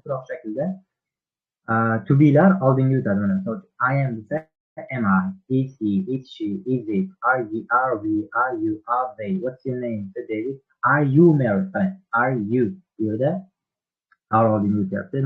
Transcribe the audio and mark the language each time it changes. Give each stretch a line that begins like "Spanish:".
Uzbek: So'roq shaklida to be'lar oldinga o'tadi.
English: Mana I am desa am I, is he, is she, is it, are you, are we, are you, are they, what's your name? So David, are you married? Are you?
Uzbek: Bu yerda are oldinga o'tyapti.